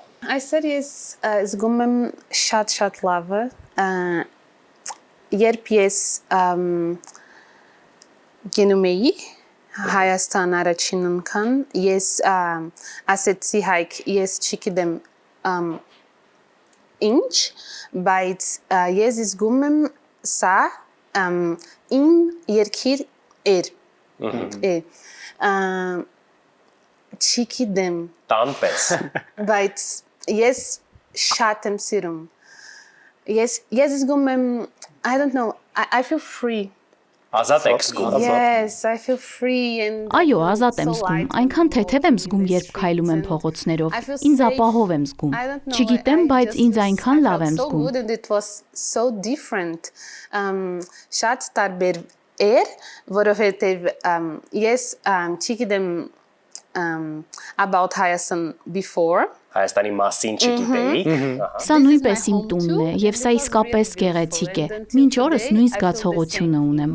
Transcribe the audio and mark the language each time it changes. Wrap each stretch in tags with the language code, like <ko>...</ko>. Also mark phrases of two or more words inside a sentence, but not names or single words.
<hy>Այսօր ես զգում եմ շատ լավը, երբ ես գնում էի Հայաստան առաջին անգամ, ես ասեցի Հայք, ես չգիտեմ ինչ, բայց ես զգում եմ սա իմ երկիր էր։ Չգիտեմ, Տանպես։ բայց ես շատ եմ սիրում։ Ես զգում եմ,</hy> <en>I don't know, I feel free.</en> <hy>Ազատ եք զգում։</hy> <en>Yes, I feel free and</en> <hy>Այո, ազատ եմ զգում, այնքան թեթև եմ զգում, երբ քայլում եմ փողոցներով, ինձ ապահով եմ զգում, չգիտեմ, բայց ինձ այնքան լավ եմ զգում։</hy> <en>And it was so different.</en> <hy>Շատ տարբեր էր, որովհետև ես չգիտեմ</hy> <en>about Հայաստան before.</en> <hy>Հայաստանի մասին չգիտեի։ Սա նույնպես իմ տունն է, եւ սա իսկապես գեղեցիկ է։ Մինչ օրս նույն զգացողությունը ունեմ։</hy>